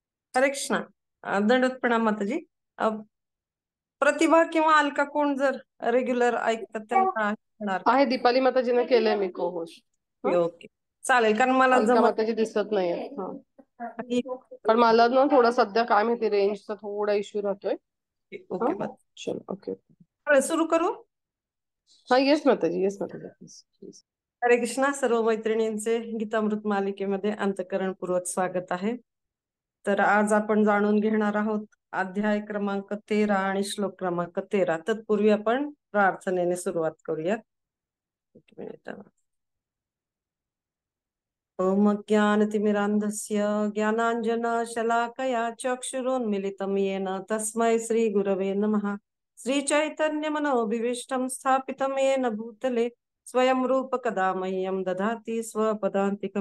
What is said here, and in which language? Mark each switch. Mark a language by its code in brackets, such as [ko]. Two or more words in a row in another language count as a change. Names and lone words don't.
[mr] हरे कृष्णा. दंडवत प्रणाम माताजी. अ, प्रतिभा किंवा अलका कोण जर रेग्युलर ऐकतात त्यांना होणार का? आहे दीपाली माताजीने केलंय मी को होस्ट. ओके ओके. चालेल, कारण मला अलका जमत माताजी दिसत नाहीये. हा, नाही. पण मला ना थोडा सध्या काय माहिती रेंजचा थोडा इश्यू राहतोय. हा, ओके बस. [hi] चलो ओके. [mr] सुरू करू. हा, येस माताजी, येस माताजी, प्लीज. हरे कृष्णा. सर्व मैत्रिणींचे गीतामृत मालिकेमध्ये अंतःकरणपूर्वक स्वागत आहे. तर आज आपण जाणून घेणार आहोत अध्याय क्रमांक 13 आणि श्लोक क्रमांक 13. तत्पूर्वी आपण प्रार्थनेने सुरुवात करूया. एक मिनिट. [sa] ओम ज्ञानतिमिरान्धस्य ज्ञानाञ्जनशलाकया चक्षुरुन्मिलितं येन तस्मै श्रीगुरवे नमः. श्रीचैतन्यमनोभीष्टं स्थापितं येन भूतले स्वयं रूपकदा मह्यं ददाति स्वपदान्तिकं.